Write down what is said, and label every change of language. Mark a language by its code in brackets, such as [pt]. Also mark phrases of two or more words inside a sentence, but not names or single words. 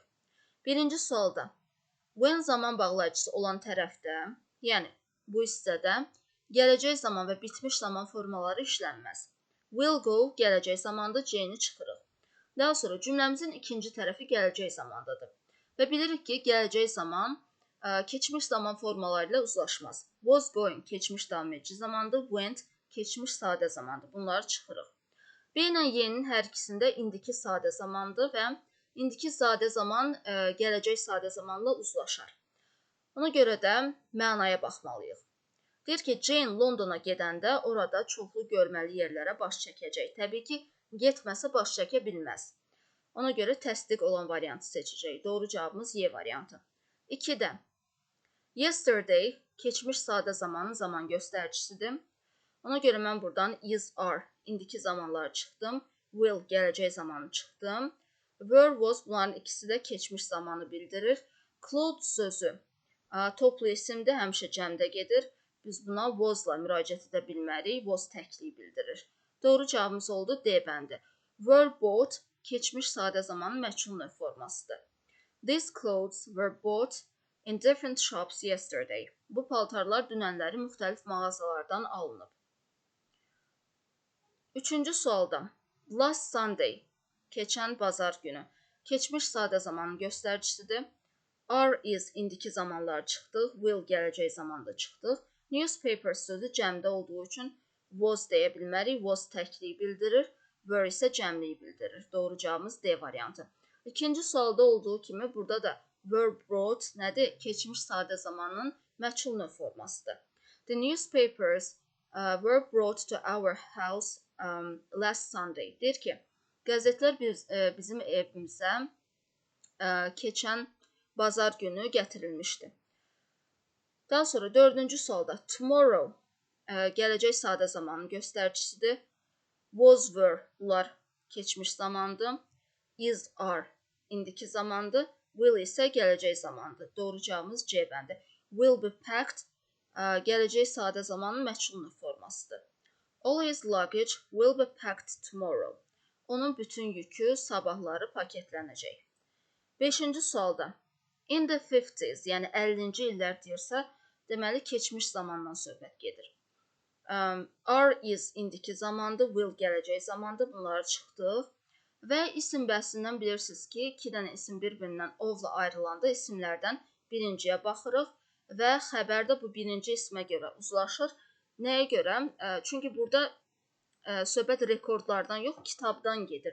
[az] Birinci sualda, when zaman bağlayıcısı olan tərəfdə, yəni bu hissədə gələcək zaman və bitmiş zaman formaları işlənməz. [en] Will go [az] gələcək zamanda C-ni çıxırıq. Daha sonra cümləmizin ikinci tərəfi gələcək zamandadır. Və bilirik ki, gələcək zaman keçmiş zaman formaları ilə uzlaşmaz. [en] Was going [az] keçmiş davam edici zamandır, went keçmiş sadə zamandır. Bunları çıxırıq. B ilə Y-nin hər ikisində indiki sadə zamandır və indiki sadə zaman gələcək sadə zamanla uzlaşar. Ona görə də mənaya baxmalıyıq. Deyir ki, Jane Londona gedəndə orada çoxlu görməli yerlərə baş çəkəcək. Təbii ki, getməsə baş çəkə bilməz. Ona görə təsdiq olan variantı seçəcək. Doğru cavabımız Y variantı. 2-də yesterday keçmiş sadə zamanın zaman göstəricisidir. Ona görə mən buradan [en] is, are, [az] indiki zamanları çıxdım. Will, gələcək zamanı çıxdım. [en] Were, was, [az] bunların ikisi də keçmiş zamanı bildirir. Cloud sözü toplu isimdir, həmişə cəmdə gedir. Biz buna was-la müraciət edə bilmərik. Was təkliyi bildirir. Doğru cavabımız oldu D bəndi. [en] Were bought [az] keçmiş sadə zamanın məchul növ formasıdır. [en] These clothes were bought in different shops yesterday. [az] Bu paltarlar dünənləri müxtəlif mağazalardan alınıb. Üçüncü sualda, [en] last Sunday, [az] keçən bazar günü, keçmiş sadə zamanın göstəricisidir. [en] Are, is, [az] indiki zamanlar çıxdıq, will, gələcək zamanda çıxdıq. Newspaper sözü cəmdə olduğu üçün was deyə bilmərik, was təkliyi bildirir, were isə cəmliyi bildirir. Doğru cavabımız D variantı. İkinci sualda olduğu kimi burada da [en] were brought [az] nədir? Keçmiş sadə zamanın məchul növ formasıdır. [en] The newspapers were brought to our house last Sunday. [az] Deyir ki, qəzetlər bizim evimizə keçən bazar günü gətirilmişdi. Daha sonra dördüncü sualda tomorrow gələcək sadə zamanın göstəricisidir. [en] Was, were, [az] bunlar keçmiş zamandır. [en] Is, are, [az] indiki zamandır. Will isə gələcək zamandır. Doğru cavabımız C bəndi. [en] Will be packed [az] gələcək sadə zamanın məchul növ formasıdır. [en] All his luggage will be packed tomorrow. [az] Onun bütün yükü sabahları paketlənəcək. Beşinci sualda [en] in the 50s, [az] yəni 50-ci illər deyirsə, deməli keçmiş zamandan söhbət gedir. [en] Are, is [az] indiki zamandır, will gələcək zamandır, bunları çıxdıq. Və isim bəhsindən bilirsiniz ki, 2 dənə isim bir-birindən ovla ayrılanda isimlərdən birinciyə baxırıq və xəbərdə bu birinci ismə görə uzlaşır. Nəyə görə? Çünki burada söhbət rekordlardan yox, kitabdan gedir.